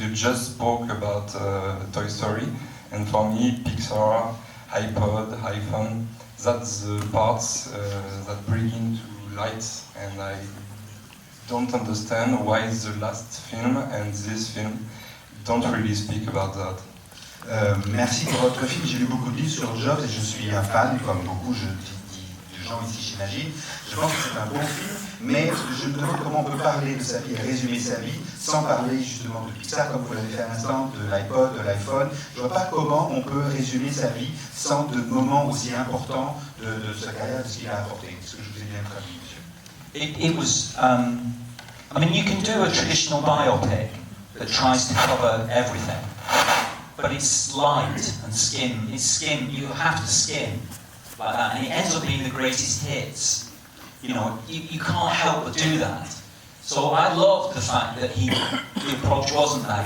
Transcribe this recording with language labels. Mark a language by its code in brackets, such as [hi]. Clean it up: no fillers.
[en] You just spoke about Toy Story, and for me, Pixar, iPod, iPhone, that's the parts that bring into light, and I don't understand why the last film and this film don't really speak about that. [fr] Merci pour votre film. J'ai lu beaucoup de livres sur Jobs et je suis un fan, comme beaucoup de gens ici, j'imagine. Je pense que c'est un bon film, mais je me demande comment on peut parler de sa vie et résumer sa vie sans parler justement de Pixar, comme vous l'avez fait à l'instant, de l'iPod, de l'iPhone. Je ne vois pas comment on peut résumer sa vie sans de moments aussi importants de sa carrière, de ce qu'il a apporté. Est-ce que je vous ai bien traduit, monsieur? [en] It was, I mean, you can do a traditional biopic that tries to cover everything, but it's light and skim. It's skim. You have to skim like that, and it ends up being the greatest hits. You know, you can't help but do that. So I loved the fact that the approach wasn't that.